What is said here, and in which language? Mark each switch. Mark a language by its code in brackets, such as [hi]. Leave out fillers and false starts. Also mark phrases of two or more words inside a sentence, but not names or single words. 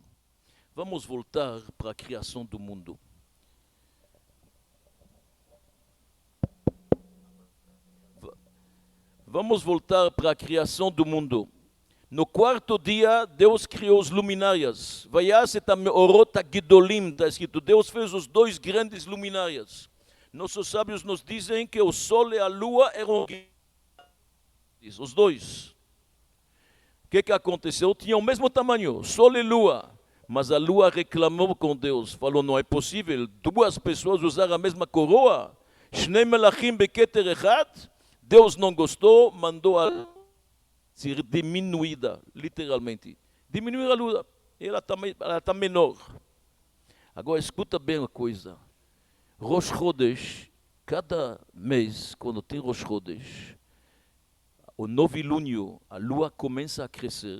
[pt] Vamos voltar para a criação do mundo. Vamos voltar para a criação do mundo. No quarto dia, Deus criou os luminárias. [he] Vayas et hameorot hagedolim, [pt] está escrito. Deus fez os dois grandes luminárias. Nossos sábios nos dizem que o sol e a lua eram os dois. O que aconteceu? Tinham o mesmo tamanho, sol e lua. Mas a lua reclamou com Deus. Falou, não é possível. Duas pessoas usaram a mesma coroa. [he] Shnei melachim beketer echad. [pt] Deus não gostou, mandou a ser diminuída, literalmente. Diminuir a lua. Ela está menor. Agora, escuta bem uma coisa. Rosh Chodesh, cada mês, quando tem Rosh Chodesh, o novilúnio, a lua começa a crescer.